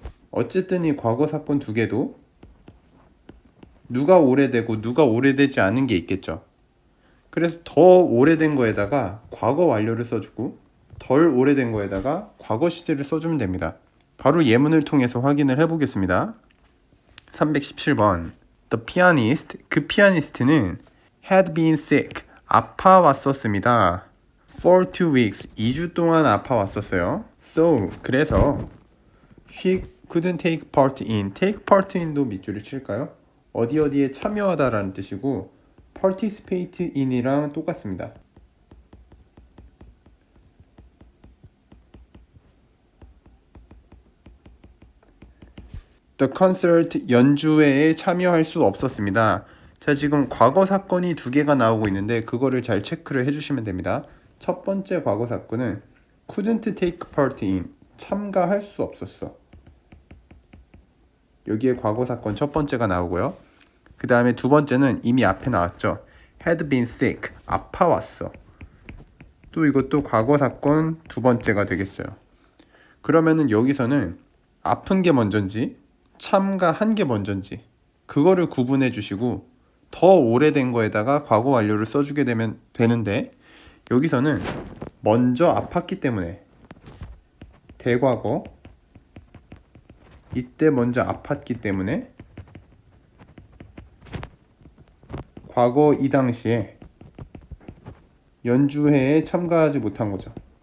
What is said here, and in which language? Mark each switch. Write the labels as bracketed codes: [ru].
[ko] 어쨌든 이 과거 사건 두 개도 누가 오래되고 누가 오래되지 않은 게 있겠죠. 그래서 더 오래된 거에다가 과거 완료를 써주고 덜 오래된 거에다가 과거 시제를 써주면 됩니다. 바로 예문을 통해서 확인을 해보겠습니다. [en] 317번 The pianist, [ko] 그 피아니스트는 [en] had been sick, [ko] 아파왔었습니다. [en] For 2 weeks, [ko] 2주 동안 아파왔었어요. [en] So, [ko] 그래서 [en] she couldn't take part in, take part in도 [ko] 밑줄을 칠까요? 어디에 참여하다 라는 뜻이고 participate in이랑 똑같습니다. [en] The concert, [ko] 연주회에 참여할 수 없었습니다. 자, 지금 과거 사건이 두 개가 나오고 있는데 그거를 잘 체크를 해주시면 됩니다. 첫 번째 과거 사건은 [en] couldn't take part in, [ko] 참가할 수 없었어. 여기에 과거 사건 첫 번째가 나오고요. 그 다음에 두 번째는 이미 앞에 나왔죠. [en] had been sick, [ko] 아파왔어. 또 이것도 과거 사건 두 번째가 되겠어요. 그러면은 여기서는 아픈 게 먼저인지 참가한 게 먼저인지 그거를 구분해 주시고 더 오래된 거에다가 과거 완료를 써주게 되면 되는데, 여기서는 먼저 아팠기 때문에 대과거, 이때 먼저 아팠기 때문에 과거 이 당시에 연주회에 참가하지 못한 거죠.